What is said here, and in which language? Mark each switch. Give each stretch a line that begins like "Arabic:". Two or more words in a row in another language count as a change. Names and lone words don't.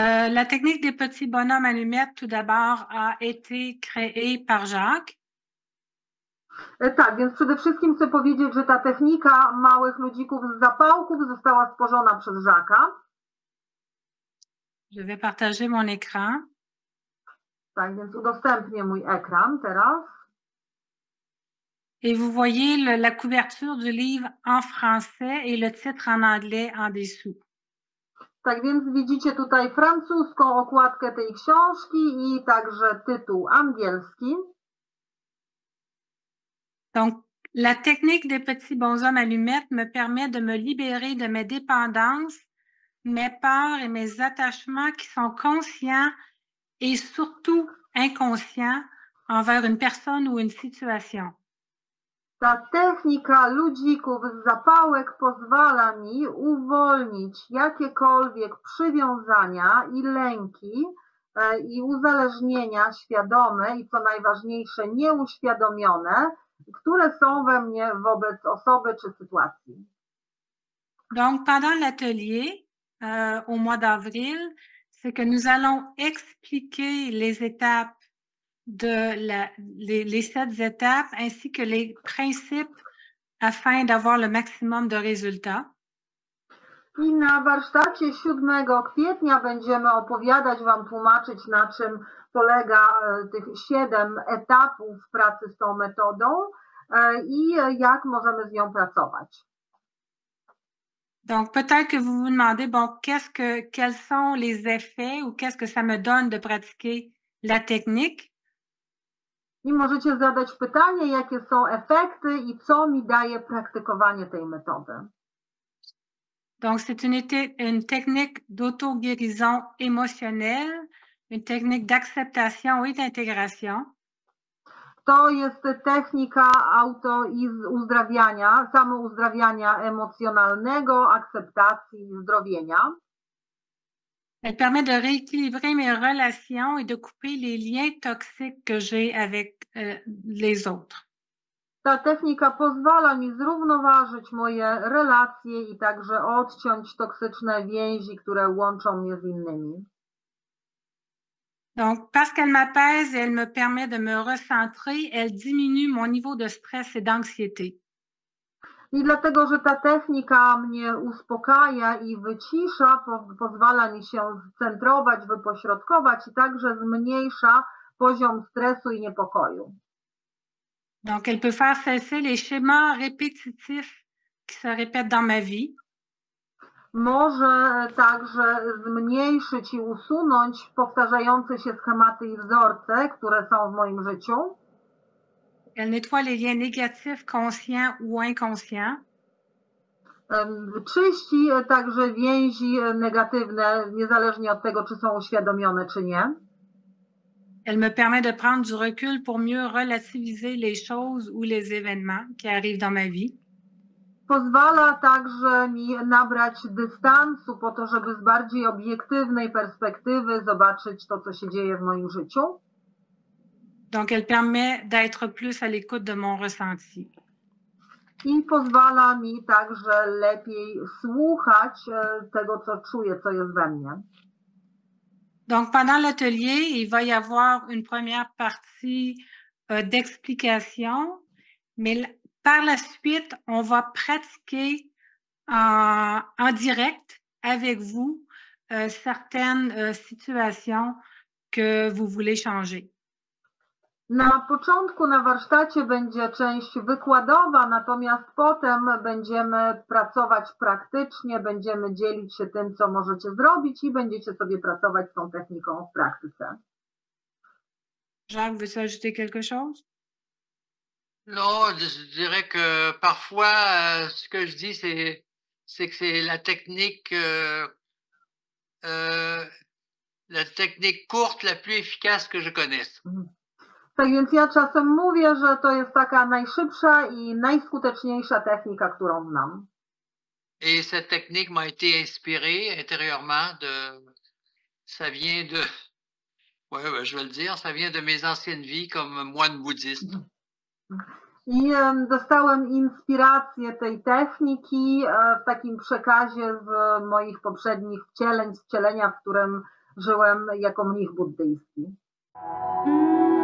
French: La technique des petits bonhommes allumettes, tout d'abord, a été créée par Jacques.
Polish: Tak, więc przede wszystkim chcę powiedzieć, że ta technika małych ludzików z zapałków została stworzona przez Jacques'a.
French: Je vais partager mon écran.
Polish: Tak, więc udostępnię mój ekran teraz.
French: Et vous voyez la couverture du livre en français et le titre en anglais en dessous.
Polish: Tak więc widzicie tutaj francuską okładkę tej książki i także tytuł angielski.
French: Donc, la technique des petits bonshommes allumettes me permet de me libérer de mes dépendances, mes peurs et mes attachements qui sont conscients et surtout inconscients envers une personne ou une situation.
Polish: Ta technika ludzików z zapałek pozwala mi uwolnić jakiekolwiek przywiązania i lęki i uzależnienia świadome i co najważniejsze nieuświadomione, które są we mnie wobec osoby czy sytuacji.
French: Donc, pendant l'atelier au mois d'avril, c'est que nous allons expliquer les étapes les 7 étapes ainsi que les principes afin d'avoir le maximum de résultats.
Polish: I na warsztacie 7 kwietnia będziemy opowiadać Wam, tłumaczyć, na czym polega tych 7 etapów pracy z tą metodą i jak możemy z nią pracować.
French: Donc, peut-être que vous vous demandez, bon, quels sont les effets ou qu'est-ce que ça me donne de pratiquer la technique?
Polish: I możecie zadać pytanie, jakie są efekty i co mi daje praktykowanie tej metody.
French: Donc, c'est une technique d'auto-guérison émotionnelle, une technique d'acceptation et d'intégration.
Polish: To jest technika uzdrawiania, samouzdrawiania emocjonalnego, akceptacji i zdrowienia.
French: Elle permet de rééquilibrer mes relations et de couper les liens toxiques que j'ai avec les autres.
Polish: Ta technika pozwala mi zrównoważyć moje relacje i także odciąć toksyczne więzi, które łączą mnie z innymi.
French: Donc, parce qu'elle m'apaise et elle me permet de me recentrer, elle diminue mon niveau de stress et d'anxiété.
Polish: I dlatego, że ta technika mnie uspokaja i wycisza, pozwala mi się scentrować, wypośrodkować i także zmniejsza poziom stresu i niepokoju.
French: Donc, elle peut faire cesser les schémas répétitifs qui se répètent dans ma vie.
Polish: Może także zmniejszyć i usunąć powtarzające się schematy i wzorce, które są w moim życiu.
French: Elle nettoie les liens négatifs, conscients ou inconscients.
Polish: Czyści także więzi negatywne, niezależnie od tego, czy są uświadomione, czy nie.
French: Elle me permet de prendre du recul pour mieux relativiser les choses ou les événements qui arrivent dans ma vie.
Polish: Pozwala także mi nabrać dystansu po to, żeby z bardziej obiektywnej perspektywy zobaczyć to, co się dzieje w moim życiu.
French: Donc, elle permet d'être plus à l'écoute de mon ressenti.
Polish: I pozwala mi także lepiej słuchać tego, co czuję, co jest we mnie.
French: Donc, pendant l'atelier, il va y avoir une première partie d'explication, mais par la suite, on va pratiquer en direct avec vous certaines situations que vous voulez changer.
Polish: Na początku na warsztacie będzie część wykładowa, natomiast potem będziemy pracować praktycznie, będziemy dzielić się tym, co możecie zrobić i będziecie sobie pracować z tą techniką w praktyce.
French: Jacques, veux-tu ajouter quelque chose? Non, je dirais que parfois, ce que je dis, c'est que c'est la technique courte la plus efficace que je connaisse.
Polish: Tak więc ja czasem mówię, że to jest taka najszybsza i najskuteczniejsza technika, którą znam.
French: Et cette technique m'a été inspirée intérieurement ça vient de, ouais, je vais le dire, ça vient de mes anciennes vies comme moine bouddhiste.
Polish: I dostałem inspirację tej techniki w takim przekazie z moich poprzednich wcielenia, w którym żyłem jako mnich buddyjski.